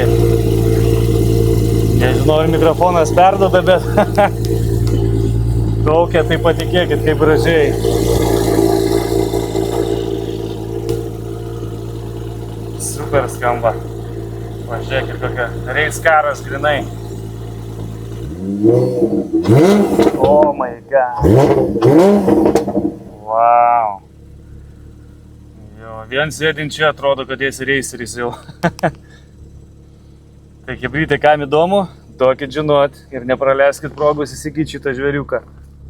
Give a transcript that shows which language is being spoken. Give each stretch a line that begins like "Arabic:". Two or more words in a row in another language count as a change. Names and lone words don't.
Lithuanian: Nežinau, ar mikrofonas perduoda, bet kaukia, tai patikėkit, kaip gražiai. Super skamba. Pažiūrėkit, kokia reis karas grinai.
English: Oh my god.
Lithuanian: Wow. Jo, vien sėdint čia atrodo, kad esi reiseris jau. Tai hebrytai, kam įdomu, duokit žinot ir nepraleiskit progos įsigyti šitą žvėriuką.